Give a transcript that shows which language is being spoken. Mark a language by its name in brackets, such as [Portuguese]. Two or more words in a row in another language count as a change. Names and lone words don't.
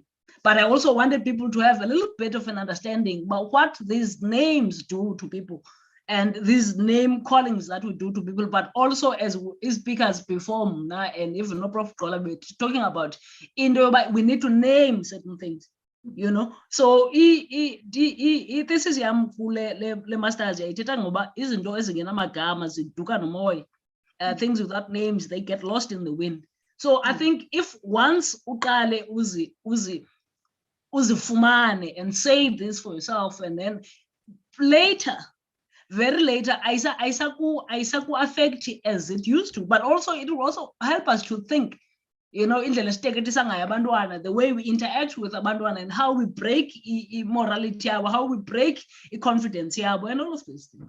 [English] But I also wanted people to have a little bit of an understanding about what these names do to people and these name callings that we do to people, but also as speakers before now, and even no Prof. Golabit talking about we need to name certain things, So this is le masters [Xhosa] ithetha ngoba izinto ezingenamagama ziduka nomoya, [English] things without names, they get lost in the wind. So I think if once [Xhosa] uqale uzifumane [English] and say this for yourself, and then very later, aisaku affect as it used to, but also it will also help us to think, the way we interact with abantwana and how we break morality, how we break confidence, and all of these things.